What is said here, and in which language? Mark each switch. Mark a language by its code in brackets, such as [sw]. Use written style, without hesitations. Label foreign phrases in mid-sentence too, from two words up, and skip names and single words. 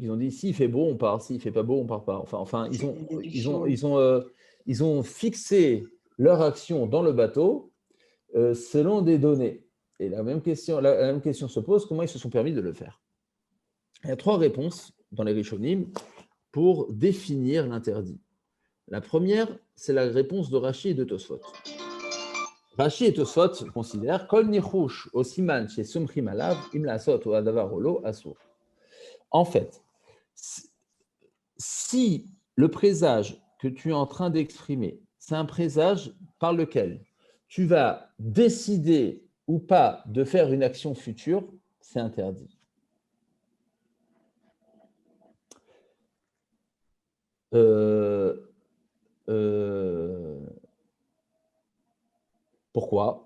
[fr] Ils ont dit, s'il fait beau, on part, s'il fait pas beau, on part pas. Enfin, ils ont fixé leur action dans le bateau selon des données. Et la même question se pose, comment ils se sont permis de le faire? Il y a trois réponses dans les Rishonim pour définir l'interdit. La première, c'est la réponse de Rashi et de Tosfot. Rashi et Tosfot considèrent [he] כל ניחוש או סימן שסומכים עליו אם לעשות הדבר או לא אסור. [fr] En fait, si le présage que tu es en train d'exprimer, c'est un présage par lequel tu vas décider ou pas de faire une action future, c'est interdit. Pourquoi?